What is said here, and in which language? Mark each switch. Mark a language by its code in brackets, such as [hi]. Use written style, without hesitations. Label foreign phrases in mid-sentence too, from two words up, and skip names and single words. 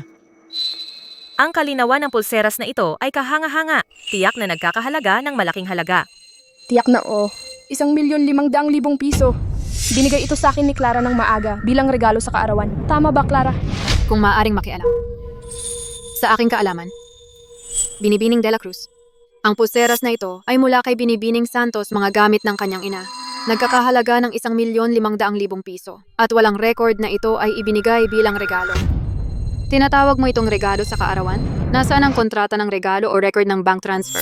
[tl] Ang kalinawan ng pulseras na ito ay kahanga-hanga, tiyak na nagkakahalaga ng malaking halaga. Tiyak na 1,500,000 piso. Binigay ito sa akin ni Clara ng maaga bilang regalo sa kaarawan. Tama ba, Clara? Kung maaaring makialam. Sa aking kaalaman, Binibining de la Cruz. Ang pulseras na ito ay mula kay Binibining Santos, mga gamit ng kanyang ina. Nagkakahalaga ng 1,500,000 piso. At walang record na ito ay ibinigay bilang regalo. Tinatawag mo itong regalo sa kaarawan? Nasaan ang kontrata ng regalo o record ng [en] bank transfer?